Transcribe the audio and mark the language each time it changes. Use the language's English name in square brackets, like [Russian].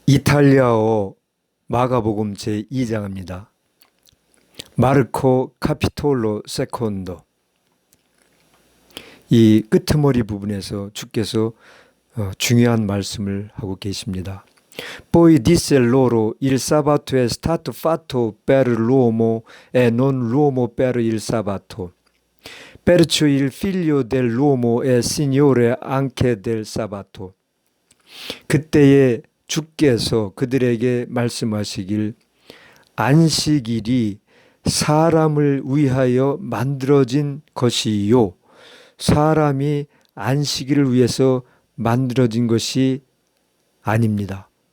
[Korean] 이탈리아어 마가복음 제2장입니다. [Italian] 마르코 카피톨로 세콘도. [Korean] 이 끄트머리 부분에서 주께서 중요한 말씀을 하고 계십니다. [Italian] Poi disse loro il sabato è stato fatto per l'uomo e non l'uomo per il sabato. Perciò il figlio dell'uomo è signore anche del sabato. [Korean] 그때에 주께서 그들에게 말씀하시길 안식일이 사람을 위하여 만들어진 것이요 사람이 안식일을 위해서 만들어진 것이 아닙니다.